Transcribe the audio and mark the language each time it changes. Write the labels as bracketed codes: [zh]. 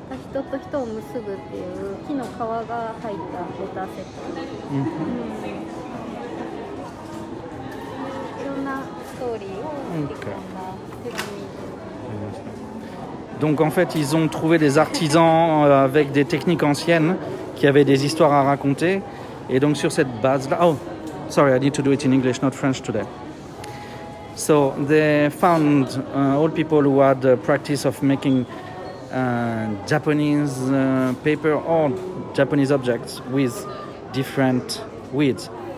[ja] 人と人を結ぶっていう木の皮が入ったレターセット、いろんなストーリーを吹き込んだ手紙。 [fr] Donc en fait, ils ont trouvé des artisans avec des techniques anciennes qui avaient des histoires à raconter. Et donc sur cette base-là... [en] Oh, sorry, I need to do it in English, not French today. So they found all people who had the practice of making Japanese paper or Japanese objects with different weeds.